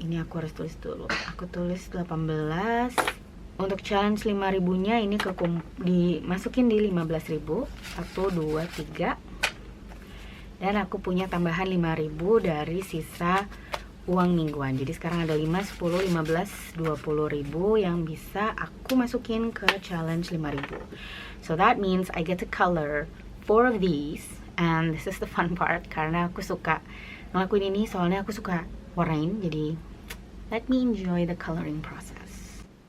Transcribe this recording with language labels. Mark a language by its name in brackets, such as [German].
[Indonesian] Ini aku harus tulis dulu. Aku tulis 18. Untuk challenge 5.000-nya ini dimasukin di 15.000. 1, 2, 3. Dan aku punya tambahan 5.000 dari sisa uang mingguan. Jadi sekarang ada 5, 10, 15, 20.000 yang bisa aku masukin ke challenge 5.000. [English] So that means I get to color 4 of these. And this is the fun part [Indonesian] karena aku suka ngelakuin ini soalnya aku suka warnain. Jadi [English] let me enjoy the coloring process.